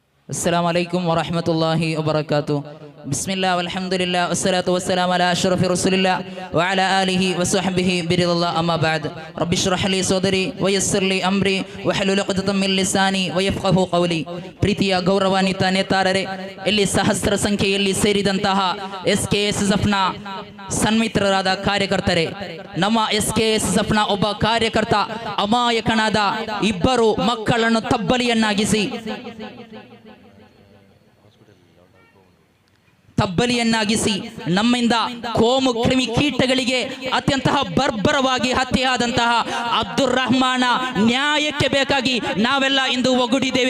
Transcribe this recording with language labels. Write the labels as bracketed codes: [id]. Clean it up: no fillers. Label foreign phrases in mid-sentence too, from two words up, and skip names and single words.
[ar] السلام عليكم ورحمة الله وبركاته. بسم الله والحمد لله والصلاة والسلام على أشرف رسول الله وعلى آله وصحبه برضا الله. أما بعد رب اشرح لي صدري ويسر لي أمري واحلل عقدة من لساني ويفقهوا قولي. [kn] ಪ್ರೀತಿಯ ಗೌರವಾನ್ವಿತ ನೇತಾರರೇ, ಇಲ್ಲಿ ಸಹಸ್ರ ಸಂಖ್ಯೆಯಲ್ಲಿ ಸೇರಿದಂತಹ SKSSFನ ಸನ್ಮಿತ್ರರಾದ ಕಾರ್ಯಕರ್ತರೇ, ನಮ್ಮ SKSSFನ ಒಬ್ಬ ಕಾರ್ಯಕರ್ತ ಅಮಾಯಕನಾದ ಇಬ್ಬರು ಮಕ್ಕಳನ್ನು ತಬ್ಬಲಿಯನ್ನಾಗಿಸಿ ನಮ್ಮಿಂದ ಕೋಮು ಕ್ರಿಮಿ ಕೀಟಗಳಿಗೆ ಅತ್ಯಂತ ಬರ್ಬರವಾಗಿ ಹತ್ಯೆಯಾದಂತಹ ಅಬ್ದುರ್ ರಹಮಾನ ನ್ಯಾಯಕ್ಕೆ ಬೇಕಾಗಿ ನಾವೆಲ್ಲ ಇಂದು ಒಗ್ಗೂಡಿದ್ದೇವೆ.